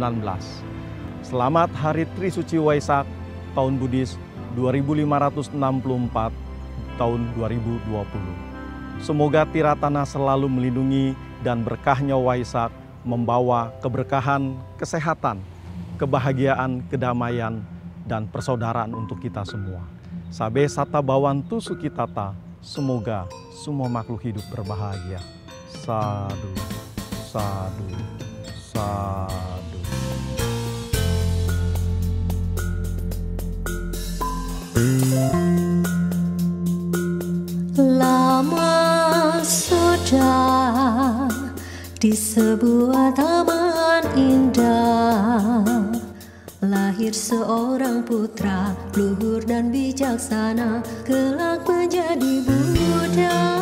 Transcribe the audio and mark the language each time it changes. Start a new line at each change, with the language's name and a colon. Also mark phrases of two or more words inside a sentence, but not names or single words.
Indonesian: Selamat Hari Trisuci Waisak tahun Buddhis 2564 tahun 2020. Semoga Tiratana selalu melindungi dan berkahnya Waisak membawa keberkahan, kesehatan, kebahagiaan, kedamaian, dan persaudaraan untuk kita semua.
Pali: Sabe sata bawantu sukitata,
Indonesian: semoga semua makhluk hidup berbahagia.
Pali: Sadu, sadu, sadu.
Indonesian: Lama sudah di sebuah taman indah lahir seorang putra luhur dan bijaksana, kelak menjadi Buddha.